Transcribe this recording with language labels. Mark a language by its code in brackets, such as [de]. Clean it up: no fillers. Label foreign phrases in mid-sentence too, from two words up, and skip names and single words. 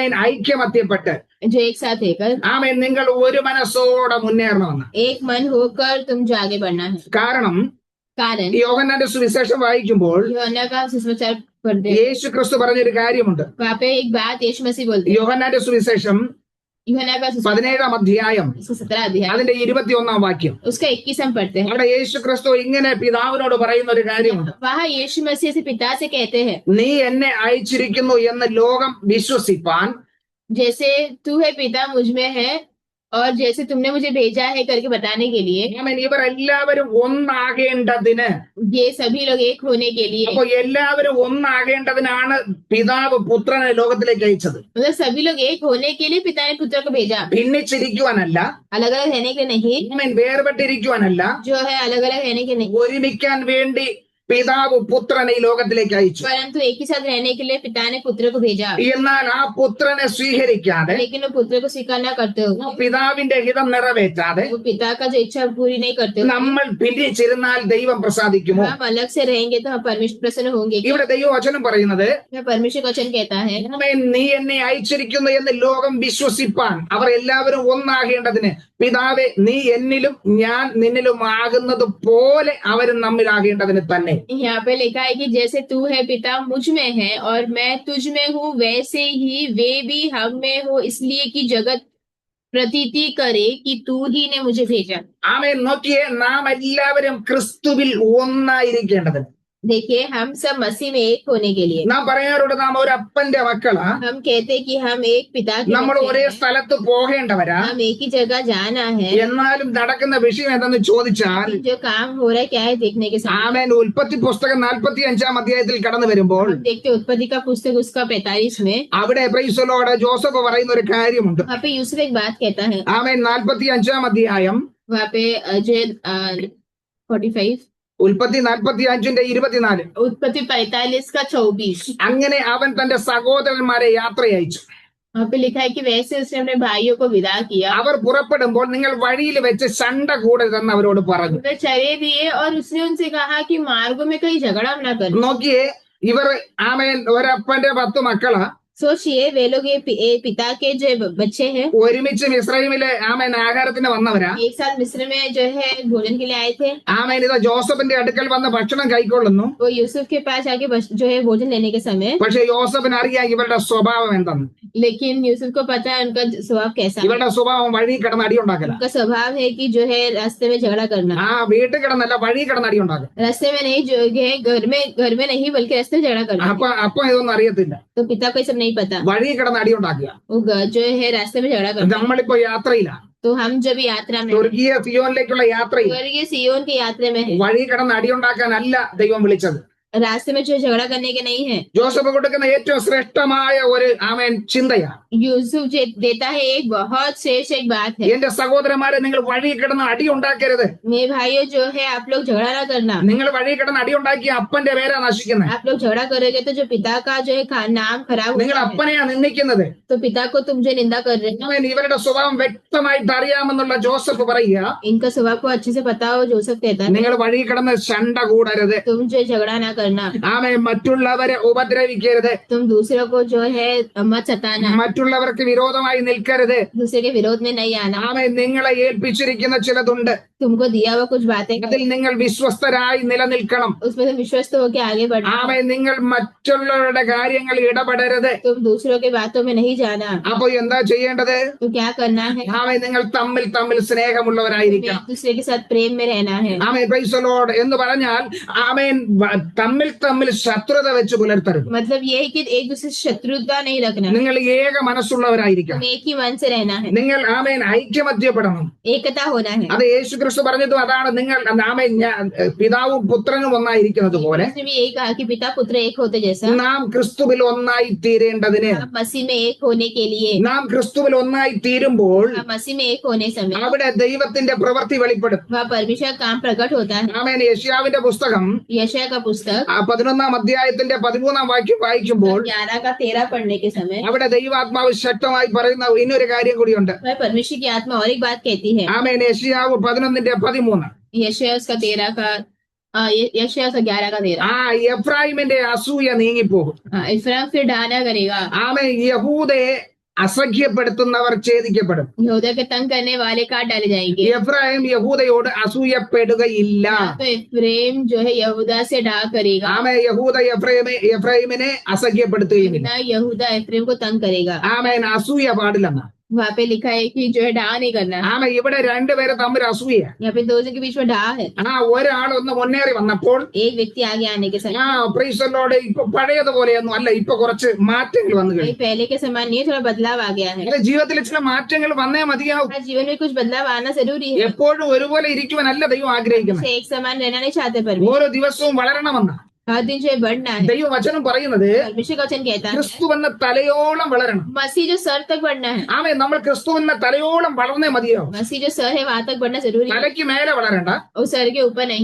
[ml] ഐക്യമത്യപ്പെട്ട് [hi] जो एक साथ रहकर [ml] നിങ്ങൾ ഒരു മനസ്സോടെ മുന്നേറണമെന്ന്. [hi] एक मन होकर तुम जो आगे बढ़ना है. [ml] കാരണം [hi] कारण [ml] യോഹന്നാന്റെ സുവിശേഷം വായിക്കുമ്പോൾ [hi] यूहन्ना का सुसमाचार पढ़ते हैं. [ml] യേശു ക്രിസ്തു പറഞ്ഞൊരു കാര്യമുണ്ട്. [hi] वहाँ पे एक बात यीशु मसीह बोलते हैं. [ml] യോഹന്നാന്റെ സുവിശേഷം [hi] यूहन्ना का [ml] 17 അധ്യായം [hi] 17 अध्याय [ml] അതിന്റെ 21 വാക്യം. [hi] उसका 21 हम पढ़ते हैं. [ml] അവിടെ യേശു ക്രിസ്തു ഇങ്ങനെ പിതാവിനോട് പറയുന്ന ഒരു കാര്യമുണ്ട്. [hi] वहाँ यीशु मसीह से पिता से कहते हैं [ml] നീ എന്നെ അയച്ചിരിക്കുന്നു എന്ന് ലോകം വിശ്വസിപ്പാൻ [hi] जैसे तू है पिता मुझ में है और जैसे तुमने मुझे भेजा है करके बताने के लिए [ml] ഇവർ എല്ലാവരും ഒന്നാകേണ്ടതിന് [hi] ये सभी लोग एक होने के लिए [ml] അപ്പൊ എല്ലാവരും ഒന്നാകേണ്ടതിനാണ് പിതാവ് പുത്രനെ ലോകത്തിലേക്ക് അയച്ചത്. [hi] मतलब सभी लोग एक होने के लिए पिता ने पुत्र को भेजा. [ml] ഭിന്നിച്ചിരിക്കുവാനല്ല, [hi] अलग अलग रहने के लिए नहीं, [ml] വേർപെട്ടിരിക്കുവാനല്ല, [hi] जो है अलग अलग रहने के नहीं, [ml] ഒരുമിക്കാൻ വേണ്ടി പിതാവ് പുത്രനെ ഈ ലോകത്തിലേക്ക് അയച്ചു. [hi] परंतु एक ही साथ रहने के लिए पिता ने पुत्र को भेजा. [ml] എന്നാൽ ആ പുത്രനെ സ്വീകരിക്കാതെ [hi] लेकिन वो पुत्र को स्वीकार न करते हो, [ml] പിതാവിന്റെ ഹിതം നിറവേറ്റാതെ [hi] वो पिता का जो इच्छा पूरी नहीं करते हो, [ml] നമ്മൾ ഭിന്നിച്ചിരുന്നാൽ ദൈവം പ്രസാദിക്കുമോ? [hi] हम अलग से रहेंगे तो हम परमेश्वर प्रसन्न होंगे. [ml] ഇവിടെ ദൈവവചനം പറയുന്നത് [hi] परमेश्वर का वचन कहता है [ml] നീ എന്നെ അയച്ചിരിക്കുന്നു എന്ന് ലോകം വിശ്വസിപ്പാൻ അവർ എല്ലാവരും ഒന്നാകേണ്ടതിന് പിതാവെ നീ എന്നിലും ഞാൻ നിന്നിലും ആകുന്നത് പോലെ അവരും നമ്മിലാകേണ്ടതിന് തന്നെ. [hi] यहाँ पे लिखा है कि जैसे तू है पिता मुझ में है और मैं तुझ में हूँ वैसे ही वे भी हम में हो, इसलिए कि जगत प्रतीति करे कि तू ही ने मुझे भेजा. [ml] ആമേൻ. നോക്കിയേ, നാം എല്ലാവരും ക്രിസ്തുവിൽ ഒന്നായിരിക്കേണ്ടതിന്. [hi] देखिए हम सब मसीह में एक होने के लिए [ml] നാം പറയാറുണ്ട് നാം ഒരു അപ്പന്റെ മക്കളാ, [hi] हम कहते हैं कि हम एक पिता के [ml] നമ്മൾ [hi] बच्चे [ml] ഒരേ [hi] हैं, [ml] സ്ഥലത്ത് പോകേണ്ടവരാ. [hi] हम एक ही जगह जाना है. [ml] എന്നാലും നടക്കുന്ന വിഷയം എന്തെന്ന് ചോദിച്ചാൽ [hi] जो काम हो रहा है क्या है देखने के साथ [ml] ആമേൻ ഉൽപ്പത്തി പുസ്തകം 45 അധ്യായത്തിൽ കടന്നു വരുമ്പോൾ [hi] हम देखते हैं उत्पत्ति का पुस्तक उसका 45 में [ml] അവിടെ പ്രൈസലോട് ജോസഫ് പറയുന്ന ഒരു കാര്യമുണ്ട്. [hi] वहाँ पे यूसुफ एक बात कहता है. [ml] ആമേൻ 45 അധ്യായം [hi] वहाँ पे जो 45 [ml] ഉൽപ്പത്തി 45ന്റെ 24. [hi] उत्पत्ति 45 का 24 [ml] അങ്ങനെ അവൻ തന്റെ സഹോദരന്മാരെ യാത്രയച്ചു. [hi] वहाँ पे लिखा है कि वैसे उसने अपने भाइयों को विदा किया. [ml] അവർ പുറപ്പെടുമ്പോൾ നിങ്ങൾ വഴിയിൽ വെച്ച് ശണ്ട കൂടരുതെന്ന് അവരോട് പറഞ്ഞു. [hi] उन्हें चरे दिए और उसने उनसे कहा कि मार्गों में कहीं झगड़ा न करें. [ml] നോക്കിയേ, ഇവർ ആമേൻ ഒരപ്പന്റെ 10 മക്കളാ. [hi] सोचिए वे लोग ये पिता के जो बच्चे हैं [ml] ഒരുമിച്ച് മിസ്രൈമിലെ ആമേൻ ആഹാരത്തിന് വന്നവരാ. [hi] एक साथ मिस्र में जो है भोजन के लिए आए थे. [ml] ആമേൻ ഇത് ജോസഫിന്റെ അടുക്കൽ വന്ന് ഭക്ഷണം കൈക്കൊള്ളുന്നു. [hi] वो यूसुफ के पास आके जो है भोजन लेने के समय [ml] പക്ഷെ യോസഫിന് അറിയാം ഇവരുടെ സ്വഭാവം എന്തെന്ന്. [hi] लेकिन यूसुफ को पता है उनका स्वभाव कैसा है. [ml] ഇവരുടെ സ്വഭാവം വഴി കിടന്ന് അടിയുണ്ടാക്കല. [hi] उनका स्वभाव है कि जो है रास्ते में झगड़ा करना. [ml] വീട്ടിൽ കിടന്നല്ല, വഴി കിടന്ന് അടിയുണ്ടാക്കും. [hi] रास्ते में नहीं, जो है घर में नहीं बल्कि रास्ते में झगड़ा करना. [ml] അപ്പൊ ഇതൊന്നും അറിയത്തില്ല. [hi] तो पिता को ये सब नहीं पता, [ml] വഴി കിടന്ന് അടിയുണ്ടാക്കുക. [hi] वो जो है रास्ते में झगड़ा करना. [ml] നമ്മളിപ്പോ യാത്രയിലാണ്, [hi] तो हम जब यात्रा में [ml] സ്വർഗീയ സിയോനിലേക്കുള്ള യാത്രയിൽ [hi] स्वर्गीय सियोन की यात्रा में है, [ml] വഴി കിടന്ന് അടിയുണ്ടാക്കാനല്ല ദൈവം വിളിച്ചത്. [hi] रास्ते में जो झगड़ा करने के नहीं है. [ml] ജോസഫ് കൊടുക്കുന്ന ഏറ്റവും ശ്രേഷ്ഠമായ ഒരു ആമേൻ ചിന്തയാ. [hi] यूसुफ देता है एक बहुत श्रेष्ठ एक बात है. [ml] എന്റെ സഹോദരന്മാരെ, നിങ്ങൾ വഴി കിടന്ന് അടിയുണ്ടാക്കരുത്. [hi] मेरे भाइयों जो है आप लोग झगड़ा ना करना. [ml] നിങ്ങൾ വഴി കിടന്ന് അടിയുണ്ടാക്കി അപ്പന്റെ പേരാ നശിക്കുന്നത്. [hi] आप लोग झगड़ा करोगे तो जो पिता का जो है नाम खराब [ml] നിങ്ങൾ [hi] होता है. [ml] അപ്പനെയാ നിന്ദിക്കുന്നത്. [hi] तो पिता को तुम जो निंदा कर रहे हो. [ml] ആമേൻ. ഇവരുടെ സ്വഭാവം വ്യക്തമായിട്ട് അറിയാമെന്നുള്ള ജോസഫ് പറയുക, [hi] इनका स्वभाव को अच्छे से पता हो. जोसेफ कहता है [ml] നിങ്ങൾ വഴി കിടന്ന് ശണ്ട കൂടരുത്. [hi] तुम जो झगड़ा ना करना. [ml] ആമേൻ. മറ്റുള്ളവരെ ഉപദ്രവിക്കരുത്. [hi] तुम दूसरों को जो है मत सताना. [ml] മറ്റുള്ളവർക്ക് വിരോധമായി നിൽക്കരുത്. [hi] दूसरे के विरोध में नहीं आना. [ml] ആമേൻ. നിങ്ങളെ ഏൽപ്പിച്ചിരിക്കുന്ന ചിലതുണ്ട്, [hi] तुमको दिया हुआ कुछ बातें [ml] അതിൽ നിങ്ങൾ വിശ്വസ്തരായി നിലനിൽക്കണം. [hi] उसमें तुम विश्वस्त होकर आगे बढ़ना. [ml] ആമേൻ. നിങ്ങൾ മറ്റുള്ളവരുടെ കാര്യങ്ങളിൽ ഇടപെടരുത്. [hi] तुम दूसरों की बातों में नहीं जाना. [ml] അപ്പൊ എന്താ ചെയ്യേണ്ടത്? [hi] तो क्या करना है? [ml] ആമേൻ. നിങ്ങൾ തമ്മിൽ സ്നേഹമുള്ളവരായിരിക്കണം. [hi] एक दूसरे के साथ प्रेम में रहना है. [ml] ആമേൻ. [en] Praise the Lord [ml] എന്ന് പറഞ്ഞാൽ ആമേൻ തമ്മിൽ തമ്മിൽ ശത്രുത വെച്ച് പുലർത്തരുത്. [hi] मतलब ये है कि एक दूसरे से शत्रुता नहीं रखना, [ml] നിങ്ങൾ ഏക മനസ്സുള്ളവരായിരിക്കണം. [hi] हम एक ही मन से रहना है, [ml] നിങ്ങൾ ആമേൻ ഐക്യമത്യപ്പെടണം. [hi] एकता होना है. [ml] അത് യേശു ക്രിസ്തു പറഞ്ഞതും അതാണ്. നിങ്ങൾ ആമേൻ പിതാവും പുത്രനും ഒന്നായിരിക്കുന്നത് പോലെ [hi] उसने भी यही कहा कि पिता पुत्र एक होते जैसा [ml] നാം ക്രിസ്തുവിൽ ഒന്നായി തീരേണ്ടതിന്, [hi] हम मसीह में एक होने के लिए, [ml] നാം ക്രിസ്തുവിൽ ഒന്നായി തീരുമ്പോൾ [hi] हम मसीह में एक होने समय [ml] അവിടെ ദൈവത്തിന്റെ പ്രവൃത്തി വെളിപ്പെടും. [hi] वह परमेश्वर का काम प्रकट होता है. [ml] ആമേൻ യെശയ്യാവിന്റെ പുസ്തകം [hi] यशायाह का पुस्तक [ml] 11-ാം അധ്യായത്തിന്റെ 13-ാം വാക്യം വായിക്കുമ്പോൾ [hi] 11 का 13 पढ़ने के समय [ml] അവിടെ ദൈവാത്മാവ് ശക്തമായി പറയുന്ന ഇന്നൊരു കാര്യം കൂടിയുണ്ട്. [hi] वह परमेश्वर की आत्मा और एक बात कहती है. [ml] ആമേൻ യെശയ്യാവ് 11-13 [hi] यशायाह उसका 13 का यशायाह का 11 का 13. [ml] ആ എഫ്രായിമിന്റെ അസൂയ നീങ്ങിപ്പോകും. [hi] इफ्राइम फिर ढाना करेगा, [ml] ആമേൻ യഹൂദയെ അസഖ്യപ്പെടുത്തുന്നവർ ഛേദിക്കപ്പെടും. [hi] यहूदा के तंग करने वाले काट डाले जाएंगे. [ml] എഫ്രായിം യഹൂദയോട് അസൂയപ്പെടുകയില്ല. [hi] तो इफ्रेम जो है यहूदा से ढा करेगा, [ml] ആമേ യഹൂദ എഫ്രായിമിനെ അസഖ്യപ്പെടുത്തുകയുമില്ല. [hi] ना यहूदा इफ्रेम को तंग करेगा. [ml] ആമേൻ അസൂയ പാടില്ലെന്ന. [hi] वहाँ पे लिखा है कि जो है ढा नहीं करना. [ml] ആമേ ഇവിടെ രണ്ടുപേരെ തമ്മിൽ അസൂയ. [hi] यहाँ पे दो जन के बीच में ढा है. [ml] ഒരാൾ ഒന്ന് മുന്നേറി വന്നപ്പോൾ [hi] एक व्यक्ति आगे आने के समय [en] Praise the Lord [ml] ഇപ്പൊ പഴയതുപോലെയൊന്നും അല്ല, ഇപ്പൊ കുറച്ച് മാറ്റങ്ങൾ വന്നു കഴിഞ്ഞു. [hi] पहले के समान नहीं, थोड़ा बदलाव आ गया है. [ml] അല്ലെ, ജീവിതത്തിൽ ചില മാറ്റങ്ങൾ വന്നേ മതിയാവും. [hi] जीवन में कुछ बदलाव आना जरूरी है. [ml] എപ്പോഴും ഒരുപോലെ ഇരിക്കുവാനല്ല ദൈവം ആഗ്രഹിക്കുന്നത്. [hi] एक समान रहना नहीं चाहते पर [ml] ഓരോ ദിവസവും വളരണമെന്ന [hi] हर दिन जो है बढ़ना है. [ml] ദൈവവചനം പറയുന്നത് [hi] परमेश्वर का वचन कहता है [ml] ക്രിസ്തു എന്ന തലയോളം വളരണം. [hi] मसीह जो सर तक बढ़ना है. [ml] ആമേ നമ്മൾ ക്രിസ്തു എന്ന തലയോളം വളർന്നേ മതിയാവും. [hi] मसीह जो सर है वहां तक बढ़ना जरूरी है. [ml] തലയ്ക്ക് മേലെ വളരണ്ട, [hi] और सर के ऊपर नहीं.